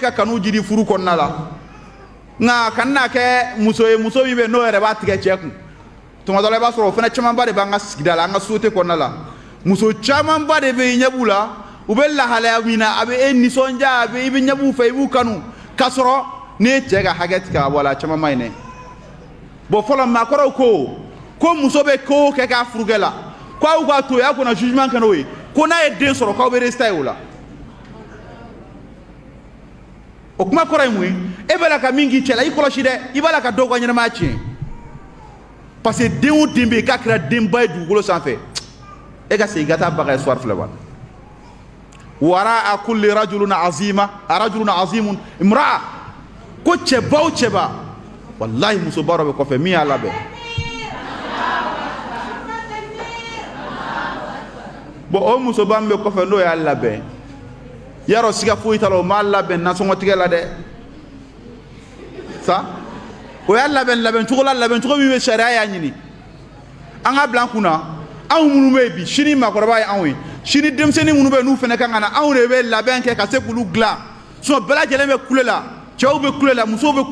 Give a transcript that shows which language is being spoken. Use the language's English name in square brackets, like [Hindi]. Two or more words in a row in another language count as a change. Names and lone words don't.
[Bambara] ka kanu jidi furu kɔnɔna la nka ka n'a kɛ muso ye muso min bɛ yen n'o yɛrɛ b'a tigɛ cɛ kun tuma dɔ la i b'a sɔrɔ o fana camanba de b'an ka sigida la an ka société kɔnɔna la muso camanba de bɛ yen ɲɛ b'u la u bɛ lahalaya min na a bɛ e nisɔndiya a bɛ i bɛ ɲɛ b'u fɛ i b'u kanu k'a sɔrɔ n'i ye cɛ ka hakɛ tigɛ ka bɔ a la a caman ma ɲi dɛ bon fɔlɔ maakɔrɔw ko muso bɛ ko o kɛ k'a furukɛ la k'aw k'a to yen aw kana jugement kɛ n'o ye ko n'a ye den sɔrɔ k'aw bɛ résultat ye o la o kuma kɔrɔ ye mun ye e bɛ la ka min k'i cɛ la i kɔlɔsi dɛ i b'a la ka dɔw ka ɲɛnamaya tiɲɛ [French] parce que [Bambara] den o den bɛ yen k'a kɛra denba ye dugukolo sanfɛ e ka segin ka taa baga histoire filɛ wa [Arabic] وراء كل رجل عظيم امرأة [Bambara] ko cɛba o cɛba wallahi musoba dɔ bɛ kɔfɛ min y'a labɛn bon o musoba min bɛ kɔfɛ n'o y'a labɛn yarɔ siga foyi t'a la o m'a labɛn nasɔngɔtigɛ la dɛ sa o y'a labɛn cogo min bɛ sariya y'a ɲini an ka bila an kunna anw minnu bɛ yen bi sini maakɔrɔba ye anw ye sini denmisɛnnin minnu bɛ yen n'u fana kan ka na anw de bɛ labɛn kɛ ka se k'olu dilan sinon bɛɛ lajɛlen bɛ kule la cɛw bɛ kule la musow bɛ